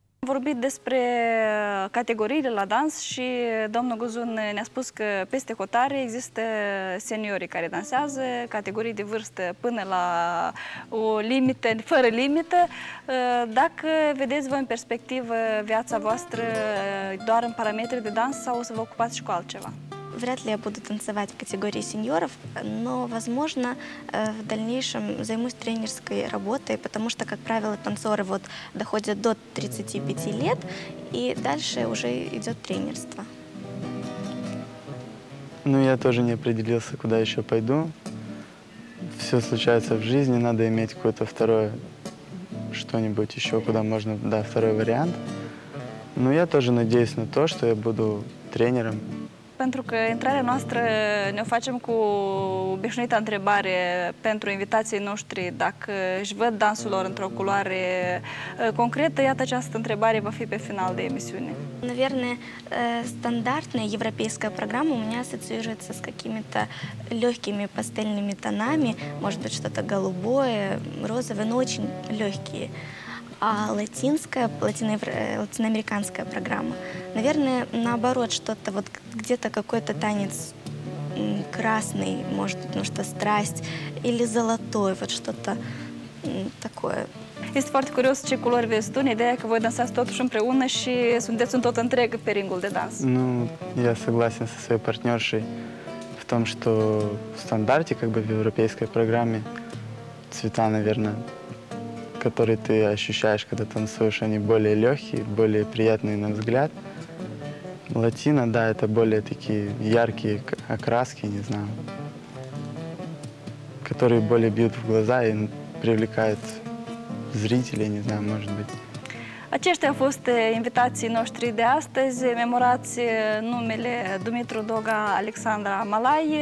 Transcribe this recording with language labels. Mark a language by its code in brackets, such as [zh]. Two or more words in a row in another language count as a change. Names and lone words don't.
[ro] vorbit despre categoriile la dans și domnul Guzun ne-a spus că peste hotare există seniorii care dansează, categorii de vârstă până la o limită, fără limită. Dacă vedeți voi în perspectivă viața voastră doar în parametri de dans sau o să vă ocupați și cu altceva? [ru] Вряд ли я буду танцевать в категории сеньоров, но, возможно, в дальнейшем займусь тренерской работой, потому что, как правило, танцоры вот доходят до 35 лет, и дальше уже идет тренерство. Ну, я тоже не определился, куда еще пойду. Все случается в жизни, надо иметь какое-то второе, что-нибудь еще, куда можно, да, второй вариант. Но я тоже надеюсь на то, что я буду тренером. [ro] Pentru că intrarea noastră ne-o facem cu obișnuita întrebare pentru invitații noștri dacă își văd dansul lor într-o culoare concretă. Iată, această întrebare va fi pe final de emisiune. [ru] Наверное, стандартная европейская программа у меня ассоциируется с какими-то легкими пастельными тонами, может быть, что-то голубое, розовое, но очень легкие. А латиноамериканская программа, наверное, наоборот, что-то вот где-то какой-то танец красный, может быть, ну что, страсть, или золотой, вот что-то такое. [ro] Este foarte curios ce culori vezi tu, în ideea că voi dansați totuși împreună și sunteți un tot întreg pe ringul de dans. [ru] Ну, я согласен со своей партнершей в том, что в стандарте, как бы в европейской программе, цвета, наверное, которые ты ощущаешь, когда танцуешь, они более легкие, более приятные на взгляд. Латино, да, это более такие яркие окраски, не знаю, которые более бьют в глаза и привлекают зрителей, не знаю, может быть. [ro] Aceștia au fost invitații noștri de astăzi. Memorați numele Dumitru Doga, Alexandra Malai.